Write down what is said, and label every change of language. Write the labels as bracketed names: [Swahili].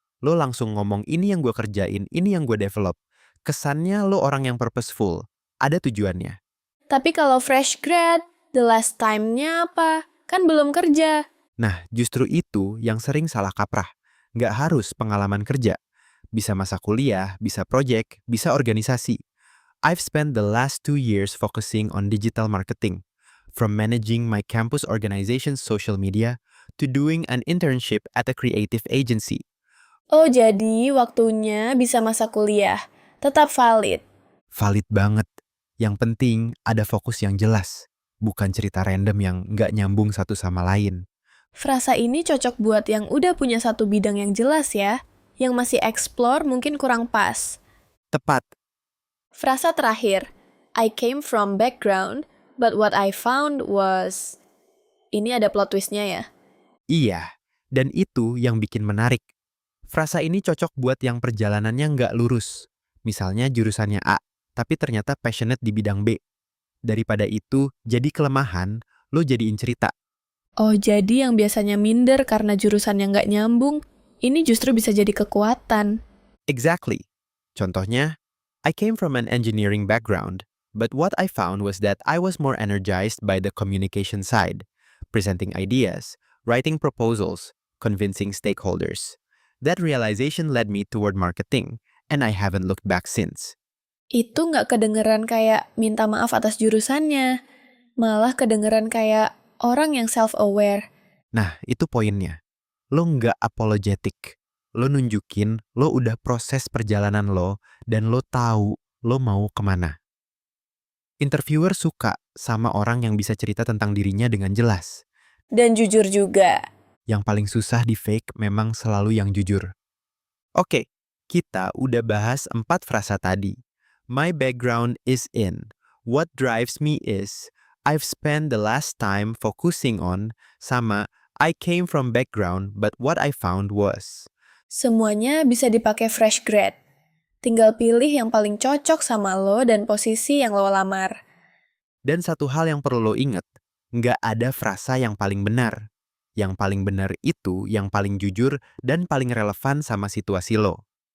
[Indonesian] Lo langsung ngomong ini yang gue kerjain, ini yang gue develop. Kesannya lo orang yang purposeful. Ada tujuannya. Tapi kalau fresh grad, [English] the last time-nya [Indonesian] apa? Kan belum kerja. Nah, justru itu yang sering salah kaprah. Nggak harus pengalaman kerja. Bisa masa kuliah, bisa project, bisa organisasi. [English] I've spent the last 2 years focusing on digital marketing, from managing my campus organization's social media to doing an internship at a creative agency. [Indonesian] Oh, jadi waktunya bisa masa kuliah. Tetap valid. Valid banget. Yang penting ada fokus yang jelas, bukan cerita random yang nggak nyambung satu sama lain. Frasa ini cocok buat yang udah punya satu bidang yang jelas ya. Yang masih explore mungkin kurang pas. Tepat. Frasa terakhir, [English] I came from background, but what I found was... [Indonesian] Ini ada plot twistnya ya. Iya, dan itu yang bikin menarik. Frasa ini cocok buat yang perjalanannya nggak lurus. Misalnya jurusannya A, tapi ternyata passionate di bidang B. Daripada itu, jadi kelemahan, lo jadiin cerita. Oh, jadi yang biasanya minder karena jurusannya nggak nyambung, ini justru bisa jadi kekuatan. [English] Exactly. [Indonesian] Contohnya, [English] I came from an engineering background, but what I found was that I was more energized by the communication side, presenting ideas, writing proposals, convincing stakeholders. That realization led me toward marketing, and I haven't looked back since. [Indonesian] Itu nggak kedengeran kayak minta maaf atas jurusannya. Malah kedengeran kayak orang yang self-aware. Nah, itu poinnya. Lo nggak apologetic. Lo nunjukin lo udah proses perjalanan lo, dan lo tahu lo mau kemana. Interviewer suka sama orang yang bisa cerita tentang dirinya dengan jelas. Dan jujur juga. Yang paling susah di fake memang selalu yang jujur. Oke, kita udah bahas 4 frasa tadi. [English] My background is in. What drives me is. I've spent the last time focusing on. [Indonesian] Sama, [English] I came from background but what I found was. [Indonesian] Semuanya bisa dipakai fresh grad. Tinggal pilih yang paling cocok sama lo dan posisi yang lo lamar. Dan satu hal yang perlu lo inget, nggak ada frasa yang paling benar. Yang paling benar itu yang paling jujur dan paling relevan sama situasi lo.